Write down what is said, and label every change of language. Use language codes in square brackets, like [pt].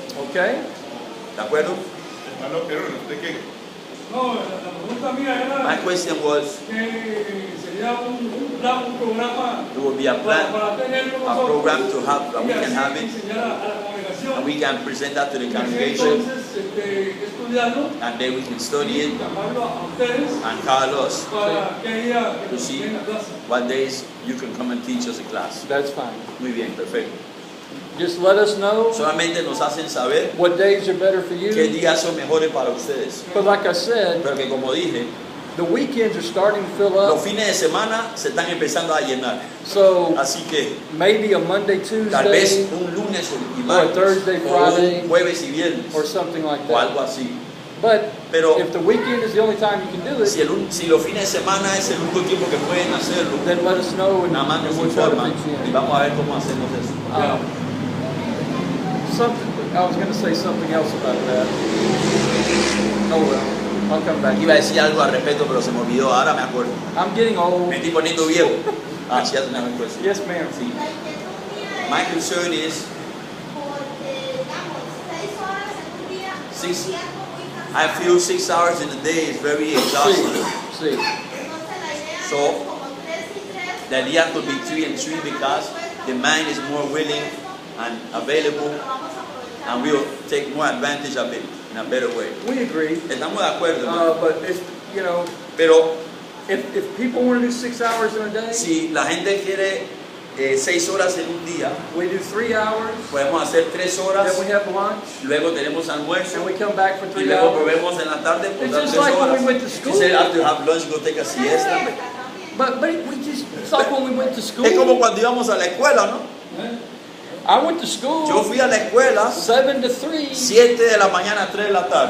[en] Okay? [es] ¿De acuerdo? Hermano, pero ¿usted qué? No, la pregunta mía [en] My [es] era [en] question was, [es] que sería un plan, un programa [en] it will be a plan, [es] para tenerlo [en] a program to [es] nosotros [en] have, that we [es] y [en] can [es] así [en] have it, [es] enseñar a la congregación. [en] and we can present that to the [es] Y así [en] congregation, [es] entonces estudiarlo [en] and then we can study [es] y [en] it [es] llamarlo a ustedes [en] and call us [es] para que día que [en] to [es] nos [en] see [es] den la clase. [en] what days you can come and teach us a class. That's fine. [es] Muy bien, perfecto. [en] Just let us know [es] Solamente nos hacen saber [en] what days are better for [es] qué [en] you. [es] días son mejores para ustedes. [en] But like I said, [es] Pero que como dije, [en] the weekends are starting to fill [es] los [en] up. [es] fines de semana se están empezando a llenar. [en] So [es] Así que [en] maybe a Monday, [es] tal vez [en] Tuesday, [es] un lunes y [en] or [es] martes, [en] Thursday, [es] o [en] Friday, [es] un jueves y viernes, [en] or something like [es] o [en] that. [es] algo así. [en] But [es] Pero [en] if the weekend is the only time you can do [es] si, [en] it, [es] si los fines de semana es el único tiempo que pueden hacerlo, [en] then let us know and [es] nada más nos [en] we'll try to [es] informan [en] fix you [es] y [en] in. [es] vamos a ver cómo hacemos eso. [en] I was going to say something else about that. Oh well, I'll come back. [es] Iba a decir algo al respecto, pero se me olvidó, ahora me acuerdo. [en] I'm getting old. [es] Me estoy poniendo viejo. Ah, sí, hace una cosa. [en] Yes, ma'am. [es] Sí. La inquietud mía [en] My [es] es [en] concern is, [es] porque, digamos, 6 horas en un día, [en] Six- [es] me siento muy [en] I [es] cansada. [en] feel 6 hours in a day is very exhausting. See, [es] Entonces la idea [en] So, [es] es como 3 y 3. [en] The idea could be 3 and 3 because the mind is more willing and available, and we'll take more advantage of it in a better way. we agree. [es] Estamos de acuerdo, hermano. [en] But it's, you know, [es] Pero [en] if people want to do 6 hours in a day, [es] si la gente quiere 6 horas en un día, [en] we do 3 hours, [es] podemos hacer 3 horas, [en] then we have lunch, [es] luego tenemos almuerzo, [en] and we come back for [es] y luego [en] hours. [es] volvemos en la tarde por [en] It's [es] dar [en] just [es] 3 [en] like when [es] horas. [en] we went to She school. said after have lunch, go take a siesta. But we just, it's like when we went to school. [es] Es como cuando íbamos a la escuela, ¿no? [en] I went to [es] Yo [en] school [es] fui a la escuela [en] 7 to 3 [es] 7 de la mañana a 3 de la tarde,